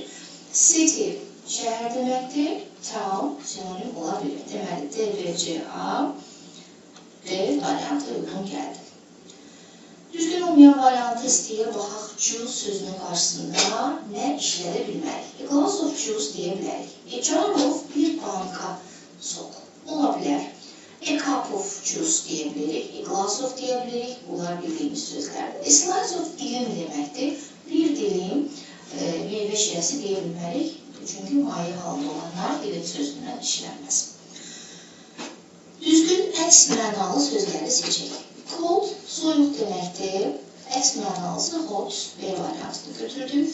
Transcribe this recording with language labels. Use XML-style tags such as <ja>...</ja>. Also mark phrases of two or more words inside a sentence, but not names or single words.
<az>City, şəhər deməkdir. Town, sinonim ola bilir. Deməli, D, B, C, A, D variantı uyğun gəldi. Düzgün olmayan variantı istəyir, baxaq, juice sözünün qarşısında nə işlədə bilmərik?</az> <en>A glass of juice</en> <az>deyə bilərik.</az> <en>A jar of,</en> <az>bir banka soq ola bilər.</az> <en>A cup of juice</en> <az>deyə bilirik.</az> <en>A glass of</en> <az>deyə bilirik. Bunlar bildiyimiz sözlərdir.</az> <en>A slice of</en> <az>dilim deməkdir. Bir dilim meyvə şirəsi deyə bilmərik. Çünki maye halında olanlar dilim sözündən işlənməz. Düzgün əks mənalı sözləri seçək. Cold, soyuq deməkdir. Əks mənalısı hot, B variantını götürdük.</az>